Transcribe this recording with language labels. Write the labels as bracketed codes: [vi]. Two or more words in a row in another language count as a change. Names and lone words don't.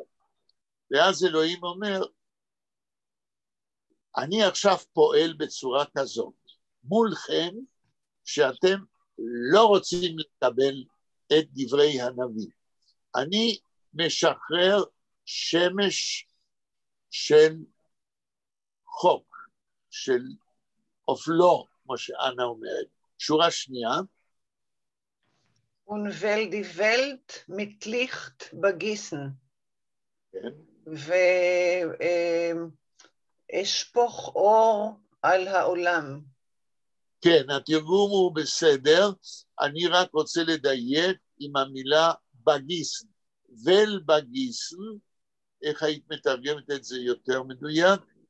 [he] ואז אלוהים אומר, אני עכשיו פועל בצורה כזאת, מולכם, שאתם לא רוצים לקבל את דברי הנביא. אני משחרר שמש של חוק, של אופלו, כמו שאנה אומרת. שורה שנייה. [de] Und weil die Welt mit Licht begießen. [he] כן. ואשפוך אור על העולם. כן, התרגום הוא בסדר, אני רק רוצה לדייק עם המילה בגיסן. [de] will begießen, [he] איך היית מתרגמת את זה יותר מדויק?